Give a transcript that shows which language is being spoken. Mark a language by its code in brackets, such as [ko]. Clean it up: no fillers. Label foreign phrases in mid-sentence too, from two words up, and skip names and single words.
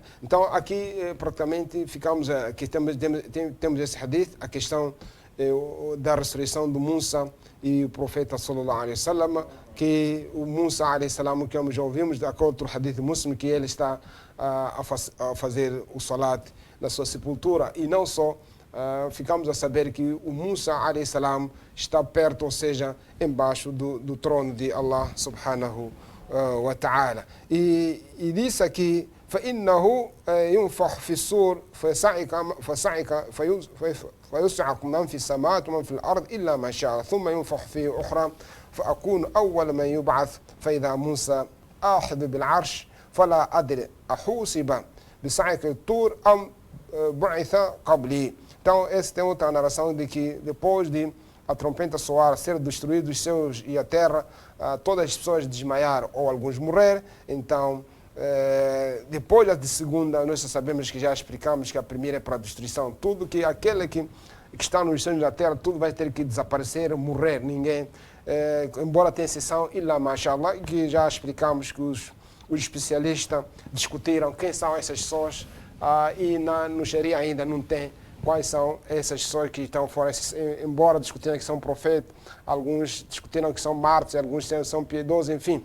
[pt] Então aqui praticamente ficamos, aqui temos esse hadith, a questão da ressurreição do Musa e o profeta [ar] صلى الله عليه وسلم, [pt] que o Musa [ar] عليه السلام, [pt] que já ouvimos, de acordo com o hadith muslim, que ele está a fazer o salat na sua sepultura, e não só, ficamos a saber que o Musa [ar] عليه السلام [pt] está perto, ou seja, embaixo do trono de Allah [ar] سبحانه وتعالى. [pt] E disse aqui: [ar] فإنه ينفخ في الصور فيصعق من في السماوات ومن في الأرض إلا ما شاء ثم ينفخ فيه أخرى فأكون أول من يبعث فإذا موسى آخذ بالعرش فلا أدري أحوسب بصعق الطور أم بعث قبلي. [pt] Então, essa tem outra narração de que depois de a trombeta soar, ser destruídos os céus e a terra, todas as pessoas desmaiar ou alguns morrer. Então, depois da segunda, nós sabemos que já explicamos que a primeira é para a destruição. Tudo que aquele que está nos céus da terra, tudo vai ter que desaparecer, morrer. Ninguém, embora tenha exceção, [ar] إلا ما شاء الله, [pt] que já explicamos que os especialistas discutiram quem são essas pessoas, e no Sharia ainda não tem quais são essas pessoas que estão fora, embora discutiram que são profetas, alguns discutiram que são mártires, alguns são piedosos, enfim.